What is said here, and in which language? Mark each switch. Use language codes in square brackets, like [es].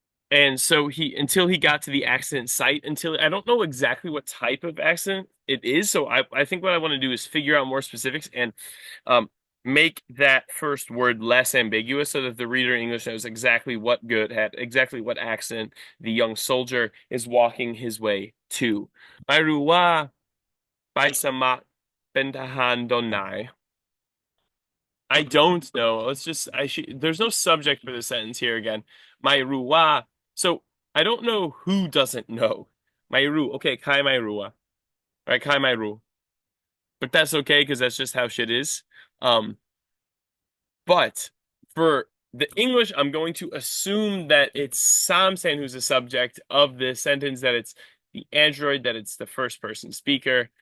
[en] And so he until he got to the accident site, until I don't know exactly what type of accident it is. So I think what I want to do is figure out more specifics and make that first word less ambiguous so that the reader in English knows exactly what good had exactly what accident the young soldier is walking his way to. [th] ไม่รู้ว่าไปสมัครเป็นทหารตอนไหน [en] I don't know. Let's just I should there's no subject for the sentence here again. Mairua. So I don't know who doesn't know. Mairu. Okay, Kai Mairua. Right, Kai Mairu. But that's okay because that's just how shit is. Um, but for the English, I'm going to assume that it's Samsen who's the subject of this sentence, that it's the android, that it's the first person speaker.